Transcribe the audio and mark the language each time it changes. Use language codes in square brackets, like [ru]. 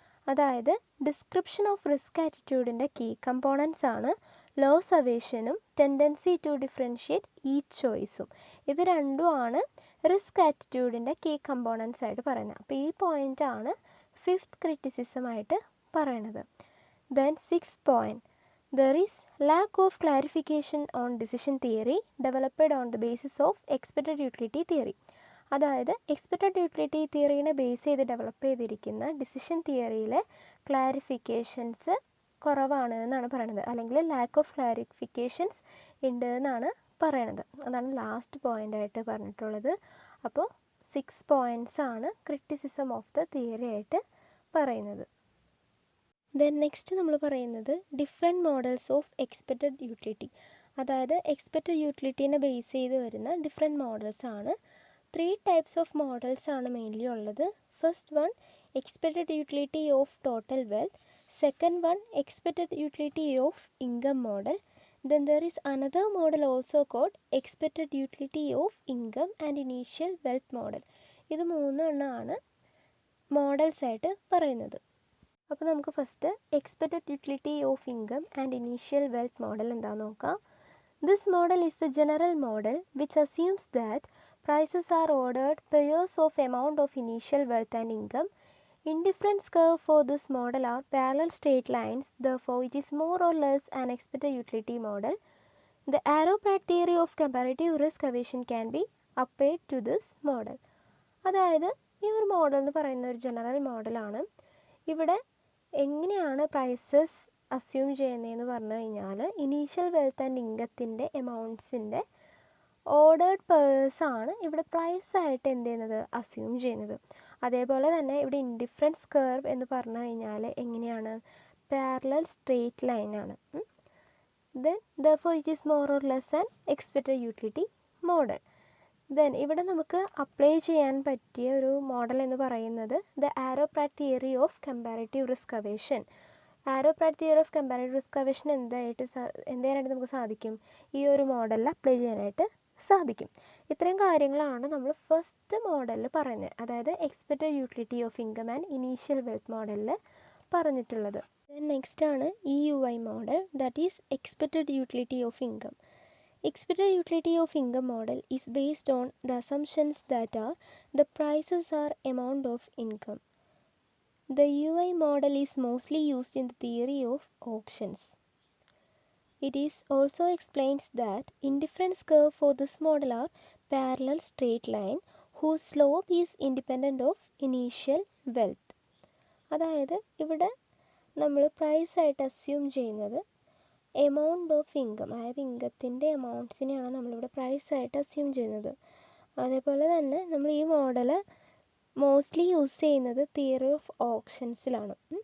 [ml] അതായത് description of risk ആറ്റിറ്റ്യൂഡിൻ്റെ key components ആണ് loss അവേഷനും tendency to differentiate each ചോയ്സും. ഇത് രണ്ടുമാണ് റിസ്ക് ആറ്റിറ്റ്യൂഡിൻ്റെ കീ കമ്പോണൻസ് ആയിട്ട് പറയുന്നത്. അപ്പോൾ ഈ പോയിൻ്റാണ് ഫിഫ്ത്ത് ക്രിറ്റിസിസമായിട്ട് പറയണത്. [en] Then six point: there is lack of clarification on decision theory developed on the basis of expected utility theory. [ml] അതായത് എക്സ്പെക്റ്റഡ് യൂട്ടിലിറ്റി തിയറീനെ ബേസ് ചെയ്ത് ഡെവലപ്പ് ചെയ്തിരിക്കുന്ന ഡിസിഷൻ തിയറിയിലെ ക്ലാരിഫിക്കേഷൻസ് കുറവാണ് എന്നാണ് പറയണത്, അല്ലെങ്കിൽ ലാക്ക് ഓഫ് ക്ലാരിഫിക്കേഷൻസ് ഉണ്ട് എന്നാണ് പറയണത്. അതാണ് ലാസ്റ്റ് പോയിൻ്റായിട്ട് പറഞ്ഞിട്ടുള്ളത്. അപ്പോൾ 6 പോയിൻറ്റ്സ് ആണ് ക്രിറ്റിസിസം ഓഫ് ദ തിയറി ആയിട്ട് പറയുന്നത്. ദെൻ നെക്സ്റ്റ് നമ്മൾ പറയുന്നത് different models of expected utility. അതായത് എക്സ്പെക്റ്റഡ് യൂട്ടിലിറ്റീനെ ബേസ് ചെയ്ത് വരുന്ന ഡിഫറെൻറ്റ് മോഡൽസ് ആണ്. [en] 3 types of models ആണ് mainly ഉള്ളത്. First one expected utility of total wealth, second one expected utility of income model, then there is another model also called expected utility of income and initial wealth model. [ml] ഇത് 3 എണ്ണമാണ് models ആയിട്ട് പറയുന്നത്. അപ്പോൾ നമുക്ക് first expected utility of income and initial wealth model എന്താണെന്ന് നോക്കാം. [en] This model is the general model which assumes that Prices are ordered pairs of amount of initial wealth and income. Indifference curve for this model are parallel straight lines, therefore it is more or less an expected utility model. The arrow-path theory of comparative risk aversion can be applied to this model. [ml] അതായത് ഈ ഒരു model എന്ന് പറയുന്ന ഒരു general മോഡലാണ്. ഇവിടെ എങ്ങനെയാണ് prices assume ചെയ്യുന്നതെന്ന് പറഞ്ഞു കഴിഞ്ഞാൽ ഇനീഷ്യൽ വെൽത്ത് ആൻഡ് ഇൻകത്തിൻ്റെ എമൗണ്ട്സിൻ്റെ ഓർഡേർഡ് പേഴ്സാണ് ഇവിടെ പ്രൈസായിട്ട് എന്ത് ചെയ്യുന്നത് അസ്യൂം ചെയ്യുന്നത്. അതേപോലെ തന്നെ ഇവിടെ ഇൻഡിഫറൻസ് കർവ് എന്ന് പറഞ്ഞു കഴിഞ്ഞാൽ എങ്ങനെയാണ് പാരലൽ സ്ട്രെയിറ്റ് ലൈനാണ്. [en] Then therefore it is more or less an expected utility model. [ml] Then ഇവിടെ നമുക്ക് അപ്ലൈ ചെയ്യാൻ പറ്റിയ ഒരു മോഡൽ എന്ന് പറയുന്നത് the ആരോ-പാത്ത് theory of comparative risk aversion. ആരോ-പാത്ത് theory of comparative risk aversion എന്തായിട്ട് നമുക്ക് സാധിക്കും, ഈ ഒരു മോഡലിൽ അപ്ലൈ ചെയ്യാനായിട്ട് സാധിക്കും. ഇത്രയും കാര്യങ്ങളാണ് നമ്മൾ ഫസ്റ്റ് മോഡലിൽ പറയുന്നത്, അതായത് expected utility of income and initial wealth മോഡലിൽ പറഞ്ഞിട്ടുള്ളത്. [en] Next ആണ് EUI മോഡൽ, that is expected utility of income. Expected utility of income model is based on the assumptions that are the prices are amount of income. The UI model is mostly used in the theory of auctions. It is also explains that indifference curve for this model are parallel straight line whose slope is independent of initial wealth. [ml] അതായത് ഇവിടെ നമ്മൾ price ആയിട്ട് assume ചെയ്യുന്നത് amount of income, അതായത് ഇൻകത്തിൻ്റെ എമൗണ്ട്സിനെയാണ് നമ്മളിവിടെ പ്രൈസായിട്ട് assume ചെയ്യുന്നത്. അതേപോലെ തന്നെ നമ്മൾ ഈ മോഡൽ മോസ്റ്റ്ലി യൂസ് ചെയ്യുന്നത് തിയറി ഓഫ് ഓപ്ഷൻസിലാണ്.